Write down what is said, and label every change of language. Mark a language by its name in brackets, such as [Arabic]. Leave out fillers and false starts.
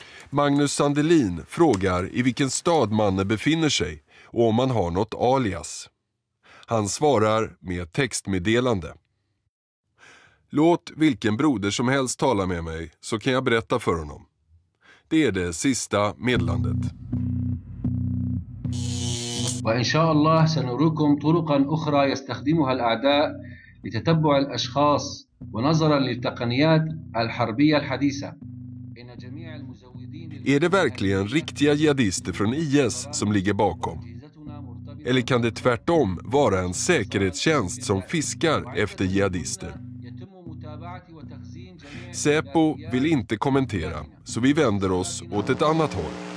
[Swedish] Magnus Sandelin frågar i vilken stad mannen befinner sig och om han har något alias. Han svarar med ett textmeddelande. Låt vilken broder som helst tala med mig så kan jag berätta för honom. Det är det sista meddelandet. [Arabic] وإن شاء الله سنريكم طرقا أخرى يستخدمها الأعداء لتتبع الأشخاص ونظرا للتقنيات الحربية الحديثة. [Swedish] Är det verkligen riktiga jihadister från IS som ligger bakom? Eller kan det tvärtom vara en säkerhetstjänst som fiskar efter jihadister? Säpo vill inte kommentera, så vi vänder oss åt ett annat håll.